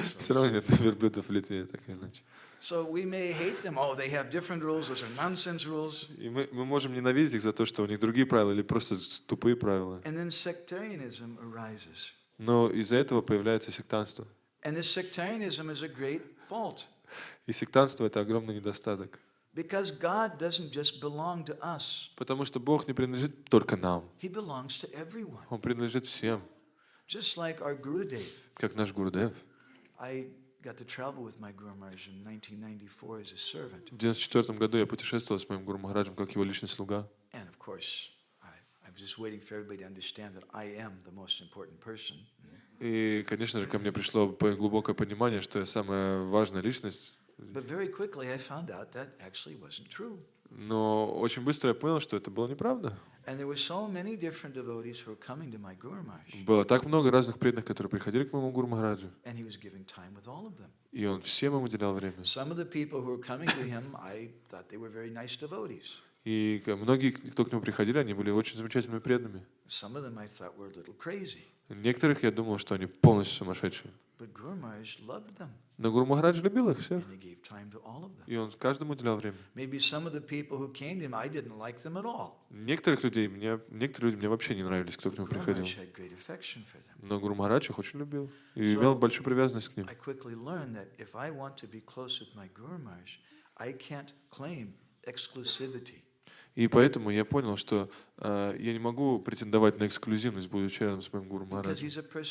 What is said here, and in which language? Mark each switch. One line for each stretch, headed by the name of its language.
Russian: Все равно нет верблюдов в Литве, так или иначе.
English: So we may hate them. Oh, they have different rules. Those are nonsense rules.
Russian: И мы можем ненавидеть их за то, что у них другие правила или просто тупые правила.
English: And then sectarianism arises.
Russian: Но из-за этого появляется сектантство.
English: And this sectarianism is a great fault.
Russian: И сектантство — это огромный недостаток.
English: Because God doesn't just belong to us.
Russian: Потому что Бог не принадлежит только нам.
English: He belongs to everyone.
Russian: Он принадлежит всем.
English: Just like our Gurudev.
Russian: Как наш Гурудев.
English: I got to travel with my Guru Maharaj in 1994 as a servant.
Russian: В 1994 году я путешествовал с моим Гуру Махараджем как его личный слуга.
English: And of course, I was just waiting for everybody to understand that I am the most important person.
Russian: И, конечно же, ко мне пришло глубокое понимание, что я самая важная личность.
English: But very quickly I found out that actually wasn't true.
Russian: Но очень быстро я понял, что это было неправда.
English: And there were so many different devotees who were coming to my Guru Maharaj.
Russian: Было так много разных преданных, которые приходили к моему Гуру Махараджу.
English: And he was giving time with all of them.
Russian: И он всем им уделял время.
English: Some of the people who were coming to him, I thought they were very nice devotees.
Russian: И многие, кто к нему приходили, они были очень замечательными преданными.
English: Some of them I thought were a little crazy.
Russian: Некоторых я думал, что они полностью сумасшедшие.
English: But Guru Maharaj loved them.
Russian: Но Гуру Махарадж любил их всех.
English: And he gave time to all of them.
Russian: И он каждому уделял время.
English: Maybe some of the people who came to him, I didn't like them at all.
Russian: Некоторые люди мне вообще не нравились, кто к нему
English: Guru
Russian: приходил.
English: Maharaj had great affection for them.
Russian: Но Гуру Махарадж их очень любил и имел большую привязанность к ним.
English: I quickly learned that if I want to be close with my Guru Maharaj, I can't claim exclusivity.
Russian: И поэтому я понял, что я не могу претендовать на эксклюзивность, будучи рядом с моим Гуру Махараджем.